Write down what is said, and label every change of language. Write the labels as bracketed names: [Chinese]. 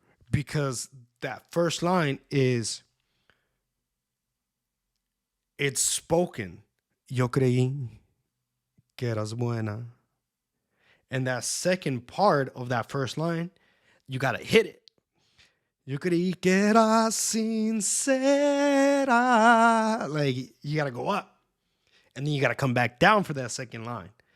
[English] Because that first line it's spoken. [Spanish] Yo creí que eras buena. [English] And that second part of that first line, you gotta hit it. [Spanish] Yo creí que eras sincera. [English] Like, you gotta go up. And then you gotta come back down for that second line.